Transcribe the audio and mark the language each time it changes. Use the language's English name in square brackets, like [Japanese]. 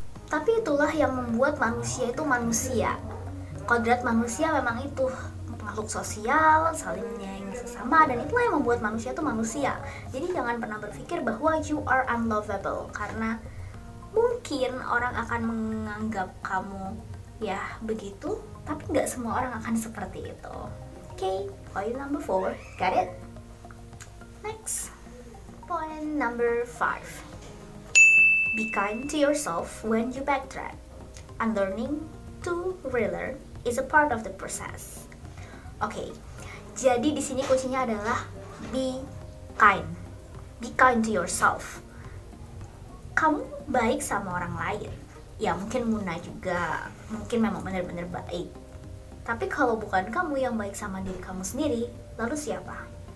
[Indonesian] Tapi itulah yang membuat manusia itu manusia. Kodrat manusia memang itu, makhluk sosial, saling menyayangi sesama, dan itulah yang membuat manusia itu manusia. Jadi jangan pernah berpikir bahwa [English] you are unlovable, [Indonesian] karena mungkin orang akan menganggap kamu ya begitu, tapi nggak semua orang akan seperti itu. [English] Okay, point number 4, got it? Next, point number 5. Be kind to yourself when you backtrack. Unlearning to relearn is a part of the process. [Indonesian] Okay, jadi di sini kuncinya adalah [English] be kind. Be kind to yourself. [Indonesian] Kamu baik sama orang lain, ya mungkin Muna juga, mungkin memang benar-benar baik. Tapi kalau bukan kamu yang baik sama diri kamu sendiri, lalu siapa?